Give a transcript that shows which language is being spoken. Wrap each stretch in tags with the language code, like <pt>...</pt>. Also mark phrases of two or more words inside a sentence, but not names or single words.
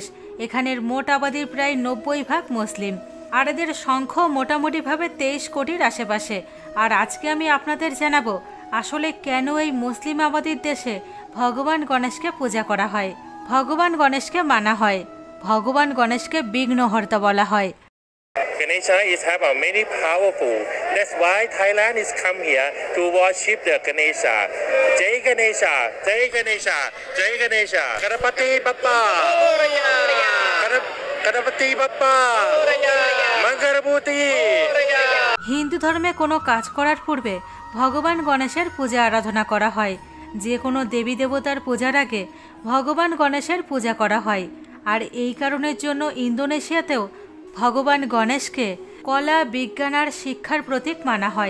<bn>এখানের মোট আবাদির প্রায় 90% মুসলিম, আর এদের সংখ্যা মোটামুটিভাবে 23 কোটির আশেপাশে। আর আজকে আমি আপনাদের জানাবো আসলে কেন এই মুসলিম আবাদির দেশে ভগবান গণেশকে পূজা করা হয়, ভগবান গণেশকে মানা হয়, ভগবান গণেশকে বিঘ্নহর্তা বলা হয়।</bn> <en>Ganesha is have a many powerful. That's why Thailand is come here to worship the Ganesha.</en> <hi>जय गणेशा, जय गणेशा, जय गणेशा.</hi> <mr>गणपती बाप्पा. गणपती बाप्पा. Mangalmurti.</mr> <bn>হিন্দু ধর্মে কোনো কাজ করার পূর্বে ভগবান গণেশের পূজা আরাধনা করা হয়। যে কোনো দেবী দেবতার পূজার আগে ভগবান গণেশের পূজা করা হয়। আর এই কারণের জন্য ইন্দোনেশিয়াতেও ভগবান গণেশকে কলা, বিজ্ঞান আর শিক্ষার প্রতীক মানা হয়।</bn>